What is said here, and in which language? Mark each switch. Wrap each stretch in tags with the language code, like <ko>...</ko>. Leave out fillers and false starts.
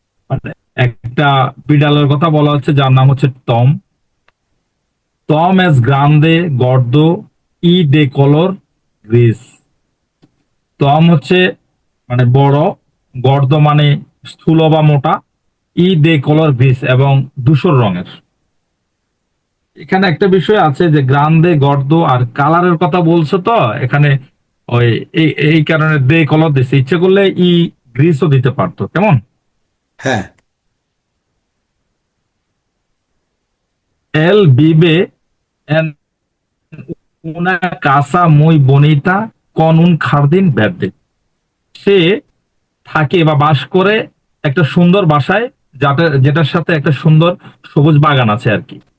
<bn>মানে একটা বিড়ালের কথা বলা হচ্ছে যার নাম হচ্ছে Tom.</bn> <es>টম es grande, gordo y de color gris.</es> <bn>Tom হচ্ছে মানে বড়, গর্দ মানে স্থূল বা মোটা, ই</bn> <es>de color gris</es> <bn>এবং ধূসর রঙের। এখানে একটা বিষয় আছে যে গ্রান্দে গর্দ আর কালারের কথা বলছো, তো এখানে ওই এই এই কারণে দে কলর দিছে। ইচ্ছে করলে গ্রিসও দিতে পারতো, কেমন? হ্যাঁ।</bn> <es>Él vive en una casa muy bonita con un jardín verde.</es> <bn>সে থাকে বা বাস করে একটা সুন্দর বাসায়, যেটার সাথে একটা সুন্দর সবুজ বাগান আছে আর কি।</bn>